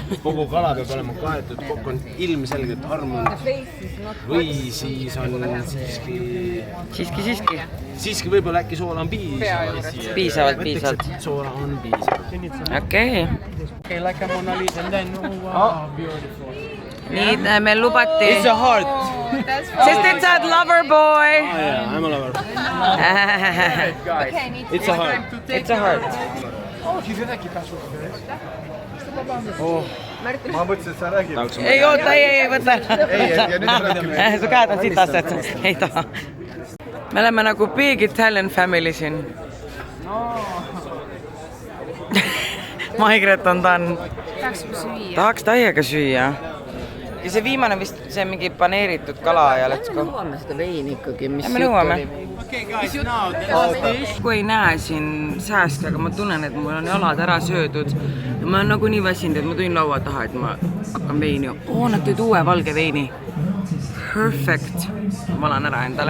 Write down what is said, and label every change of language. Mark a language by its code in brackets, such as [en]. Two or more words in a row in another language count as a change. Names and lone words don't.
[et] Kogu kala peab olema kaetud, kokk on ilmselgelt armunud või siis on siiski võib-olla äkki soola on piisavalt. Piisavalt. Soola on piisavalt. Okei. Nii, meil lubati. [en] It's a heart. [et] Sest et sa oled [en] lover boy. Yeah, I'm a lover. It's a heart. It's a heart. [et] ma mõtlesin, et sa räägid. Ei oota, ei, võta. ja nüüd räägime. Su käed on sitased. Ei taha. Me oleme nagu [en] big Italian family [et] siin. Maigret on tahaks täiega süüa. Ja see viimane vist, see on mingi paneeritud kala ja [en] let's go. [et] Nõuame seda veini ikkagi, mis Me nõuame. Kui ei näe siin sääske, aga ma tunnen, et mul on jalad ära söödud. Ja ma olen nagu nii väsinud, et ma tulin laua taha, et ma hakkan veini. Nad tõid uue valge veini. Perfect. Ma valan ära endale.